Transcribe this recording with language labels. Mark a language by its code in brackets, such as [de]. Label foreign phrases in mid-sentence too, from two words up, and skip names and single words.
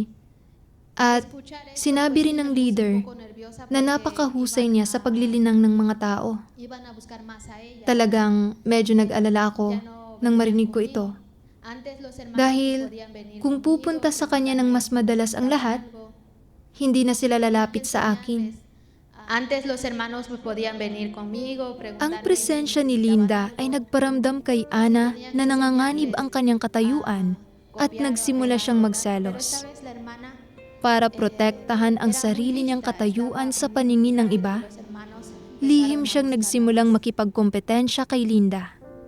[tl] At sinabi rin ng leader na napakahusay niya sa paglilinang ng mga tao. Talagang medyo nag-alala ako nang marinig ko ito. Dahil kung pupunta sa kanya ng mas madalas ang lahat, hindi na sila lalapit sa akin. [es] Antes los hermanos pues podían venir conmigo, [tl] Ang presensya ni Linda ay nagparamdam kay Ana na nanganganib ang kanyang katayuan at nagsimula siyang magselos. Para protektahan ang sarili niyang katayuan sa paningin ng iba, lihim siyang nagsimulang makipagkompetensya kay Linda.